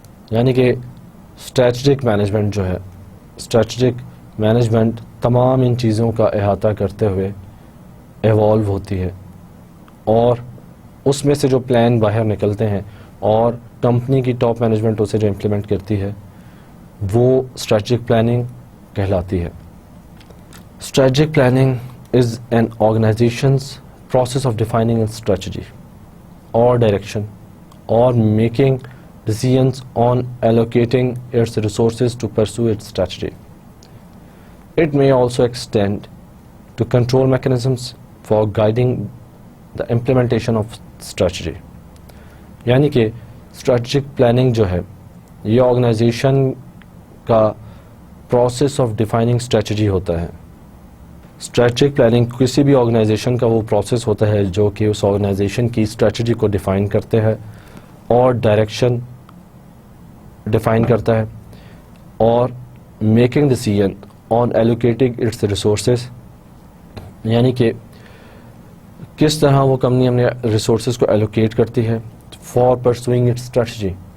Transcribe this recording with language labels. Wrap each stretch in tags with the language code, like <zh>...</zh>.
<ur>یعنی کہ strategic management جو ہے، اسٹریٹجک مینجمنٹ تمام ان چیزوں کا احاطہ کرتے ہوئے ایوالو ہوتی ہے، اور اس میں سے جو پلان باہر نکلتے ہیں اور کمپنی کی ٹاپ مینجمنٹ اسے جو امپلیمنٹ کرتی ہے وہ اسٹریٹجک پلاننگ کہلاتی ہے.</ur> <en>Strategic planning is an organization's process of defining its strategy or direction or making decisions on allocating its resources to pursue its strategy. It may also extend to control mechanisms for guiding the implementation of strategy.</en> <ur>یعنی کہ strategic planning جو ہے یہ organization کا</ur> <en>process of defining strategy</en> <ur>ہوتا ہے. Strategic planning کسی بھی آرگنائزیشن کا وہ پروسیس ہوتا ہے جو کہ اس آرگنائزیشن کی اسٹریٹجی کو ڈیفائن کرتے ہیں اور ڈائریکشن ڈیفائن کرتا ہے اور</ur> <en>making decision on allocating its resources,</en> <ur>یعنی کہ کس طرح وہ کمپنی اپنے ریسورسز کو ایلوکیٹ کرتی ہے</ur> <en>For pursuing its strategy.</en>